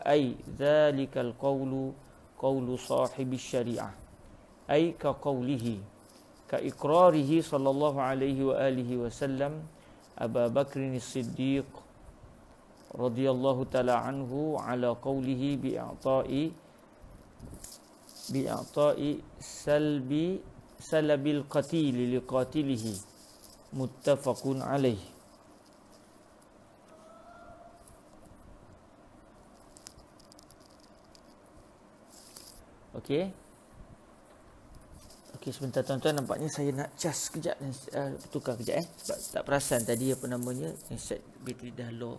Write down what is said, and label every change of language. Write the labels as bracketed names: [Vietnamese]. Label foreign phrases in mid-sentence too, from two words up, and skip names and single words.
[Arabic] أي ذلك القول قول صاحب الشريعة أي كقوله كإقراره صلى الله عليه وآله وسلم أبو بكر الصديق رضي الله تعالى عنه على قوله بإعطاء سلب القاتل لقاتله متفق عليه. [Malay] Okey, sebentar tuan-tuan, nampaknya saya nak cas sekejap dan tukar kejap sebab tak perasan tadi set bateri dah low.